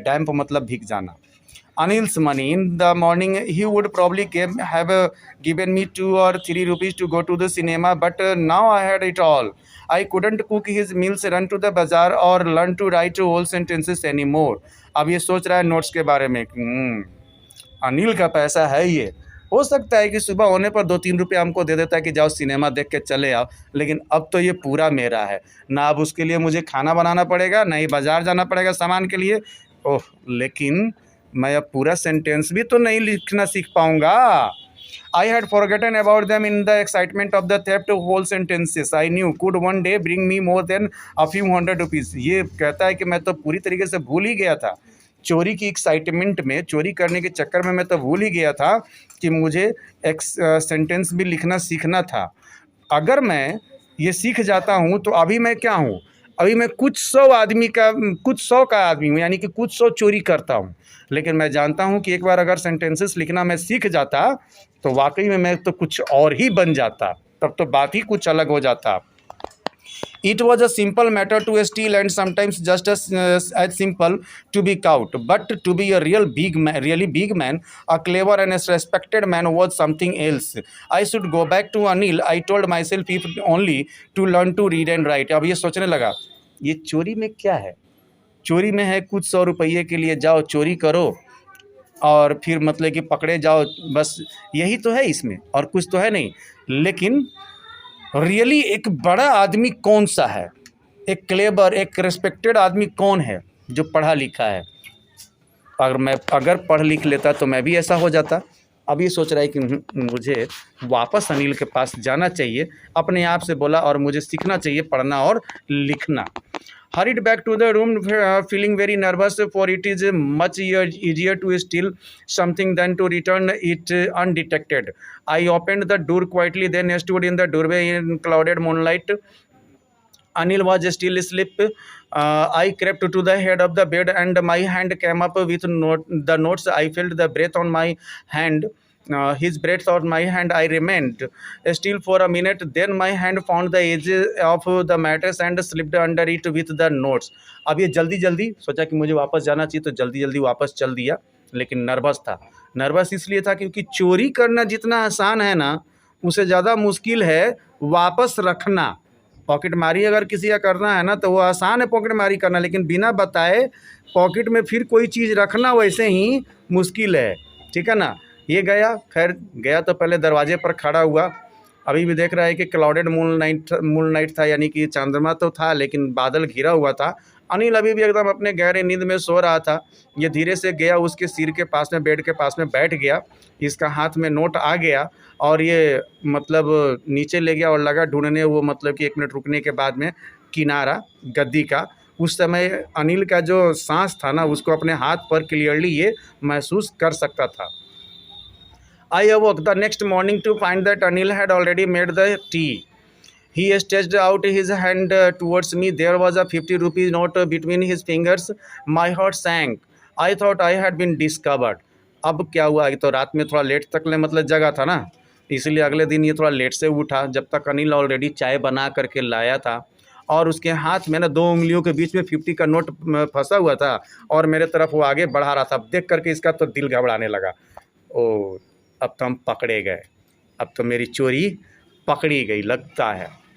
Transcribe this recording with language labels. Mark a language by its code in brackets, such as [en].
[hi] डैम्प मतलब भीग जाना। [en] Anil's money. In the morning, he would probably have given me 2 or 3 rupees to go to the cinema, but now I had it all. I couldn't cook his meals, run to the bazaar, or learn to write whole sentences anymore. [hi] अब ये सोच रहा है notes के बारे में, अनिल का पैसा है ये, हो सकता है कि सुबह होने पर 2-3 रुपये हमको दे देता है कि जाओ सिनेमा देख के चले आओ, लेकिन अब तो ये पूरा मेरा है ना। अब उसके लिए मुझे खाना बनाना पड़ेगा, ना ही बाज़ार जाना पड़ेगा सामान के लिए। ओह, लेकिन मैं अब पूरा सेंटेंस भी तो नहीं लिखना सीख पाऊंगा। [en] I had forgotten about them in the excitement of the theft of whole sentences I knew could one day bring me more than a few hundred rupees. [hi] ये कहता है कि मैं तो पूरी तरीके से भूल ही गया था चोरी की एक्साइटमेंट में, चोरी करने के चक्कर में मैं तो भूल ही गया था कि मुझे एक सेंटेंस भी लिखना सीखना था। अगर मैं ये सीख जाता हूँ तो अभी मैं क्या हूँ, अभी मैं कुछ सौ का आदमी हूँ, यानी कि कुछ सौ चोरी करता हूँ। लेकिन मैं जानता हूँ कि एक बार अगर सेंटेंसेस लिखना मैं सीख जाता तो वाकई में मैं तो कुछ और ही बन जाता, तब तो बात ही कुछ अलग हो जाता। [en] It was a simple matter to steal and sometimes just as simple to be caught. But to be a really big man, a clever and a respected man was something else. I should go back to Anil. I told myself if only to learn to read and write. [hi] अब ये सोचने लगा, ये चोरी में क्या है? चोरी में है कुछ 100 रुपये के लिए जाओ चोरी करो और फिर मतलब कि पकड़े जाओ, बस यही तो है इसमें, और कुछ तो है नहीं। लेकिन रियली एक बड़ा आदमी कौन सा है, एक क्लेवर, एक रिस्पेक्टेड आदमी कौन है जो पढ़ा लिखा है। अगर पढ़ लिख लेता तो मैं भी ऐसा हो जाता। अब ये सोच रहा है कि मुझे वापस अनिल के पास जाना चाहिए। अपने आप से बोला, और मुझे सीखना चाहिए पढ़ना और लिखना। [en] hurried back to the room, feeling very nervous, for it is much easier to steal something than to return it undetected. I opened the door quietly, then stood in the doorway in clouded moonlight. Anil was still asleep. I crept to the head of the bed and my hand came up with the notes. I felt the breath on my hand. His breath on my hand. I remained still for a minute. Then my hand found the edge of the mattress and slipped under it with the notes. [hi] अब ये जल्दी जल्दी सोचा कि मुझे वापस जाना चाहिए, तो जल्दी जल्दी वापस चल दिया, लेकिन नर्वस था। नर्वस इसलिए था क्योंकि चोरी करना जितना आसान है ना, उससे ज़्यादा मुश्किल है वापस रखना। पॉकेट मारी अगर किसी का करना है ना, तो वो आसान है पॉकेट मारी करना, लेकिन बिना बताए पॉकेट में फिर कोई चीज़ रखना वैसे ही मुश्किल है, ठीक है ना। ये गया, खैर गया तो पहले दरवाजे पर खड़ा हुआ। अभी भी देख रहा है कि क्लाउडेड मून नाइट था, यानी कि चंद्रमा तो था लेकिन बादल घिरा हुआ था। अनिल अभी भी एकदम अपने गहरे नींद में सो रहा था। ये धीरे से गया, उसके सिर के पास में, बेड के पास में बैठ गया। इसका हाथ में नोट आ गया और ये मतलब नीचे ले गया और लगा ढूंढने, वो मतलब कि 1 मिनट रुकने के बाद में किनारा गद्दी का। उस समय अनिल का जो सांस था ना, उसको अपने हाथ पर क्लियरली ये महसूस कर सकता था। [en] I awoke the next morning to find that Anil had already made the tea. He stretched out his hand towards me. There was a 50 rupees note between his fingers. My heart sank. I thought I had been discovered. [hi] अब क्या हुआ, तो रात में थोड़ा late तक ले मतलब जगा था ना, इसलिए अगले दिन ये थोड़ा लेट से उठा, जब तक अनिल ऑलरेडी चाय बना करके लाया था और उसके हाथ में ना 2 उंगलियों के बीच में 50 का नोट फंसा हुआ था और मेरे तरफ वो आगे बढ़ा रहा था। देख करके इसका तो दिल घबराने लगा। ओ, अब तो हम पकड़े गए, अब तो मेरी चोरी पकड़ी गई लगता है।